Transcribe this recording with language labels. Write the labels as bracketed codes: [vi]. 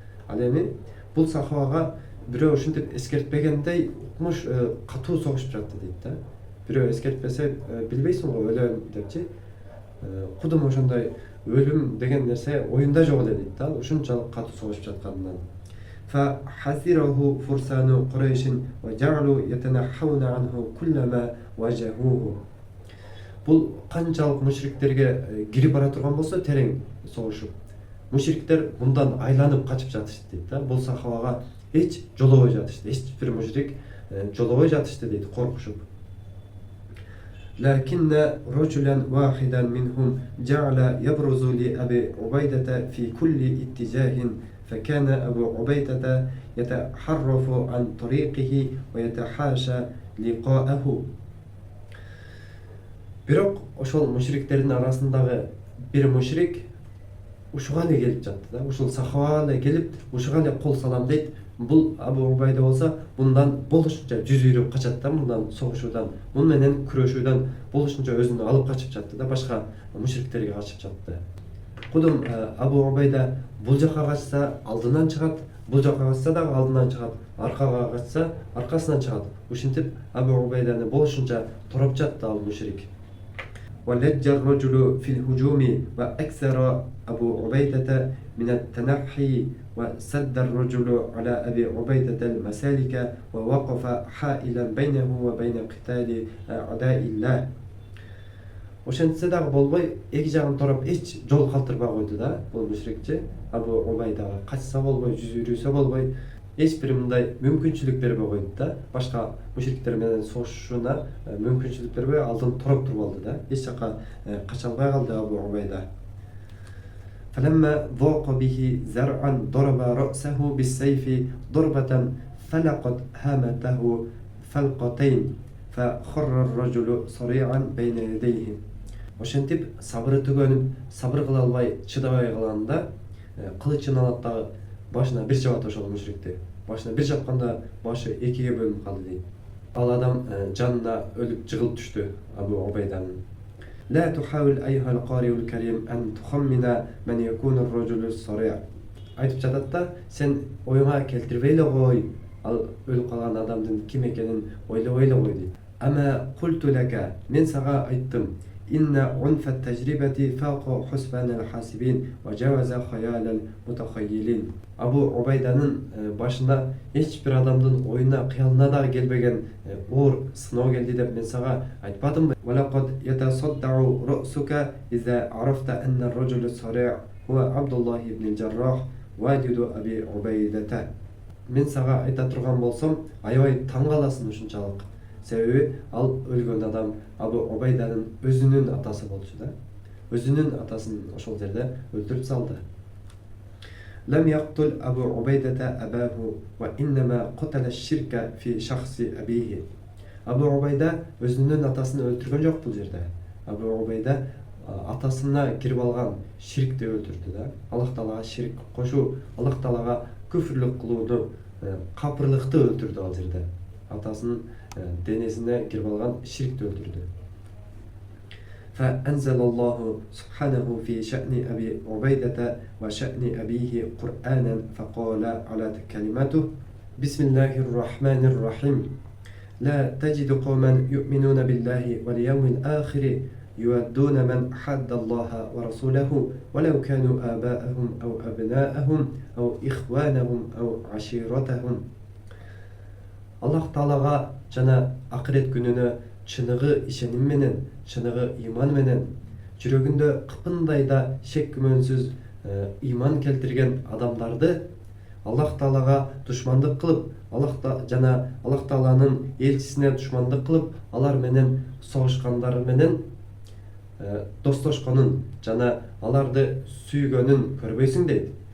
[ky] Ал эми бул сахабага бирөө ушинтип эскертпегендей укмуш катуу согушуп жатты дейт да. Бирөө эскертпесе билбейсиң го өлөм депчи. Кудум ошондой өлүм деген нерсе оюнда жок эле дейт да, ушунчалык катуу согушуп жатканынан. [ar] فحذره فرسان قريش وجعلوا يتنحون عنه كلما واجهوه. [ky] Бул канчалык мушриктерге кирип бара турган болсо терең согушуп, мушриктер мындан айланып качып жатышты дейт да. Бул сахабага эч жолобой жатышты, эч бир мушрик жолобой жатышты дейт, коркушуп. [ar] لكن رجلا واحدا منهم جعل يبرز لأبي عبيدة في كل اتجاه فكان أبو عبيدة يتحرف عن طريقه ويتحاشى لقاءه. [ky] Бирок ошол мушриктердин арасындагы бир мушрик ушуга эле келип жатты да. Ушул сахабага эле келип, ушуга эле кол салам дейт. Бул Абу Убайда болсо, мындан болушунча жүз үйрөп качат да, мындан согушуудан, мун менен күрөшүүдөн болушунча өзүн алып качып жатты да, башка мушриктерге качып жатты. Кудум Абу Убайда бул жака качса алдынан чыгат, бул жака качса дагы алдынан чыгат, аркага качса аркасынан чыгат. Ушинтип Абу Убайданы болушунча тороп жатты ал мушрик. [ar] ولج الرجل في الهجوم وأكثر أبو عبيدة من التنحي وسد الرجل على أبي عبيدة المسالك ووقف حائلا بينه وبين قتال أعداء الله. [ky] Ошентсе дагы болбой, эки жагын тороп эч жол калтырбай койду да бул мушрикчи. Абу Убайдага качса болбой, жүз үйрүсө болбой, эч бир мындай мүмкүнчүлүк бербей койду да. Башка мушриктер менен согушушуна мүмкүнчүлүк бербей алдын тороп туруп алды да. Эч жака кача албай калды Абу Убайда. [ar] فلما ضاق به زرعا ضرب رأسه بالسيف ضربة فلقت هامته فلقتين فخر الرجل صريعا بين يديه. [ky] Ошентип сабыры түгөнүп, сабыр кыла албай, чыдабай калганда кылычын алат дагы башына бир жабат ошол мушрикти. Башына бир жапканда башы экиге бөлүнүп калды дейт. Ал адам жанына өлүп жыгылып түштү Абу Убайданын. [ar] لا تحاول أيها القارئ الكريم أن تخمن من يكون الرجل الصريع. [ky] Айтып жатат да, сен оюңа келтирбей эле кой, ал өлүп калган адамдын ким экенин ойлобой эле кой дейт. [ar] Ама культу лака, [ky] мен сага айттым, [ar] إن عنف التجربة فاق حسبان الحاسبين وجاوز خيال المتخيلين. [ky] Абу Убайданың башына ешбір адамдың ойына, қиялына да келбеген оор сынау келді деп мен саған айтпадым ба? [ar] وَلَقَدْ يَتَصَدَّعُ رَأْسُكَ إِذَا عَرَفْتَ أَنَّ الرَّجُلَ الصَّرِيعَ هُوَ عَبْدُ اللَّهِ بْنِ الْجَرَّاحِ وَالِدُ أَبِي عُبَيْدَةَ. [ky] Мен саған айта тұрған болсам, аябай таң қаласың ушунчалык. Себеби ал өлгөн адам Абу Убайданың өзүнүн атасы болчу да. Өзүнүн атасын ошол жерде өлтүрүп салды. [ar] لم يقتل أبو عبيدة أباه وإنما قتل الشرك في شخص أبيه. [ky] Абу Убайда өзүнүн атасын өлтүргөн жок бул жерде. Абу Убайда атасына кирип алган ширкти өлтүрдү да. Аллах Таалага ширк кошуу, Аллах Таалага күфүрлүк кылууну, капырлыкты өлтүрдү ал жерде. Атасынын денесине кирип алган ширкти өлтүрдү. [ar] فأنزل الله سبحانه في شأن أبي عبيدة وشأن أبيه قرآنا فقال على كلماته بسم الله الرحمن الرحيم لا تجد قوما يؤمنون بالله واليوم الآخر يودون من حد الله ورسوله ولو كانوا آباءهم أو أبناءهم أو إخوانهم أو عشيرتهم. الله تعالى [ky] жана акырет күнүнө чыныгы ишеним менен, чыныгы иман менен, жүрөгүндө кыпындай да шек күмөнсүз иман келтирген адамдарды Аллах Таалага душмандык кылып, жана Аллах Тааланын элчисине душмандык кылып, алар менен согушкандары менен достошконун жана аларды сүйгөнүн көрбөйсүң дейт.